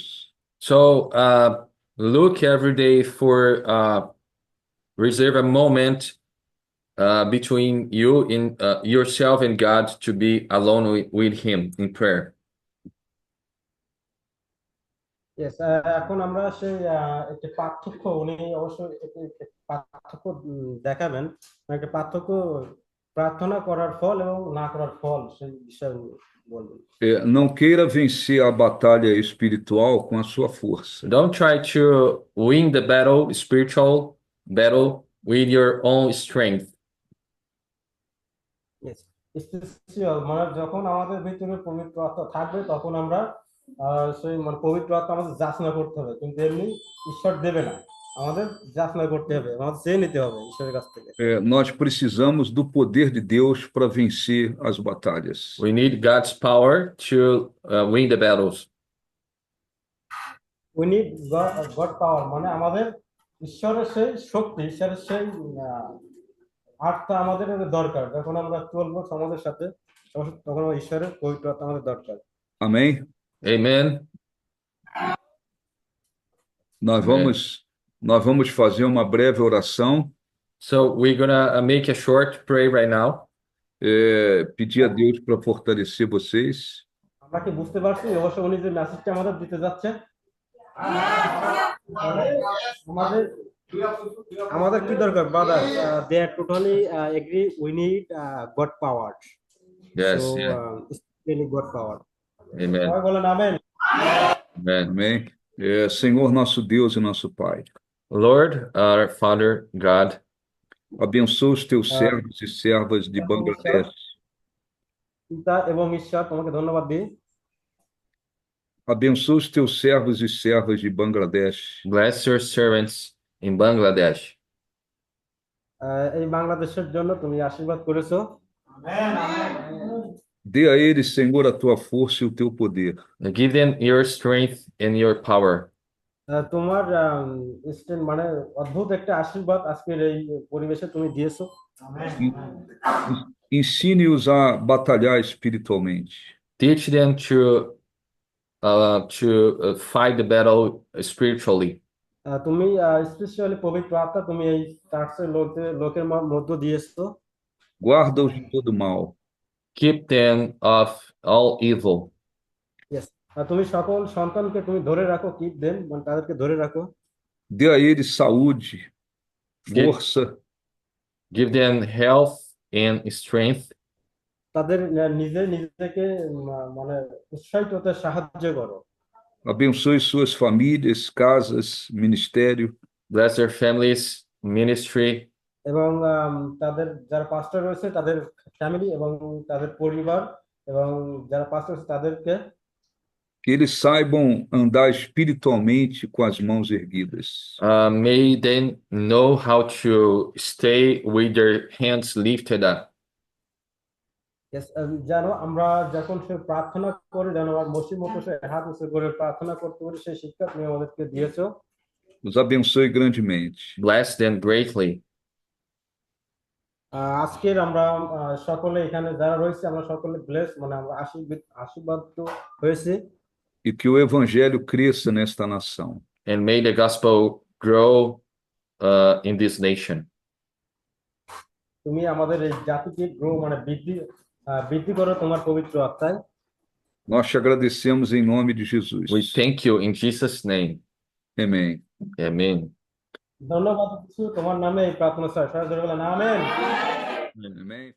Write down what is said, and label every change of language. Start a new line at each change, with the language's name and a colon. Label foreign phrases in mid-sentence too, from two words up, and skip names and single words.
English: So look every day for reserve a moment between you and yourself and God to be alone with Him in prayer. Yes,
Bangla: এখন আমরা সেই একটা পার্থক্য উনি অবশ্যই পার্থক্য দেখাবেন একটা পার্থক্য প্রার্থনা করার ফল এবং না করার ফল সেই বিষয়ে বলবেন।
Portuguese: Não queira vencer a batalha espiritual com a sua força.
English: Don't try to win the spiritual battle with your own strength. Yes.
Bangla: স্পেশাল মানে যখন আমাদের ভিতরে পবিত্র আত্মা থাকবে তখন আমরা সেই মানে পবিত্র আত্মা আমাদের যাচনা করতে হবে, কিন্তু এমনি ঈশ্বর দেবে না, আমাদের যাচনা করতে হবে, আমাদের চেয়ে নিতে হবে ঈশ্বরের কাছ থেকে।
Portuguese: Nós precisamos do poder de Deus para vencer as batalhas.
English: We need God's power to win the battles. We need God power
Bangla: মানে আমাদের ঈশ্বরের সেই শক্তি, ঈশ্বরের সেই আত্মা আমাদের দরকার। যখন আমরা চলবো সমাজের সাথে তখন ঈশ্বরের পবিত্র আত্মা আমাদের দরকার।
Portuguese: Amém?
English: Amen.
Portuguese: Nós Amém. nós vamos fazer uma breve oração,
English: So we're gonna make a short prayer right now.
Portuguese: pedir a Deus para fortalecer vocês.
Bangla: আমরা কি বুঝতে পারছি অবশ্য উনি যে মেসেজটা আমাদের দিতে যাচ্ছে? আমাদের আমাদের কি দরকার ব্রাদার?
English: They are totally agree, We need God power. Yes, সো yeah. Specially God power. Amen.
Bangla: সবাই বলেন আমেন।
English: Amen.
Portuguese: Amém? Senhor nosso Deus e nosso Pai,
English: Lord, our Father God,
Portuguese: abençoa os teus servos e servas de Bangladesh.
Bangla: পিতা এবং ঈশ্বর তোমাকে ধন্যবাদ দিই।
Portuguese: Abençoa os teus servos e servas de Bangladesh.
English: bless your servants in Bangladesh.
Bangla: এই বাংলাদেশের জন্য তুমি আশীর্বাদ করেছো।
Portuguese: Dê a eles, Senhor, a tua força e o teu poder.
English: Give them your strength and your power.
Bangla: তোমার মানে অদ্ভুত একটা আশীর্বাদ আজকের এই পরিবেশে তুমি দিয়েছো।
Portuguese: Ensine-os a batalhar espiritualmente.
English: Teach them to fight the battle spiritually.
Bangla: তুমি স্পেশালি পবিত্র আত্মা তুমি এই চার্চের লোকের মধ্য দিয়েছো।
Portuguese: Guarda-os de todo mal.
English: Keep them of all evil. Yes.
Bangla: তুমি সকল সন্তানকে তুমি ধরে রাখো,
English: keep them
Bangla: মানে তাদেরকে ধরে রাখো।
Portuguese: Dê a eles saúde, força,
English: Give them health and strength.
Bangla: তাদের নিজেকে মানে উৎসাহিত হতে সাহায্য করো।
Portuguese: abençoe suas famílias, casas, ministério.
English: Bless their families, ministry.
Bangla: এবং তাদের যারা পাস্টর রয়েছে তাদের ফ্যামিলি এবং তাদের পরিবার, এবং যারা পাস্টর রয়েছে তাদেরকে
Portuguese: Que eles saibam andar espiritualmente com as mãos erguidas.
English: May they know how to stay with their hands lifted up.
Bangla: যেন আমরা যখন সে প্রার্থনা করি যেন আমার মসির মতো সে হাত উঁচু করে প্রার্থনা করতে পারি, সেই শিক্ষা তুমি আমাদেরকে দিয়েছো।
Portuguese: Os abençoe grandemente.
English: Bless them greatly.
Bangla: আজকের আমরা সকলে এখানে যারা রয়েছে আমরা সকলে ব্লেস মানে আমরা আশীর্বাদ হয়েছে।
Portuguese: E que o evangelho cresça nesta nação.
English: And may the gospel grow in this nation.
Bangla: তুমি আমাদের এই জাতিকে গ্রো মানে বৃদ্ধি করো তোমার পবিত্র আত্মায়।
Portuguese: Nós te agradecemos em nome de Jesus.
English: We thank you in Jesus' name.
Portuguese: Amém.
English: Amen.
Bangla: ধন্যবাদ তোমার নামে এই প্রার্থনা, স্যার সবাই ধরে বলেন আমেন।
Portuguese: Amém.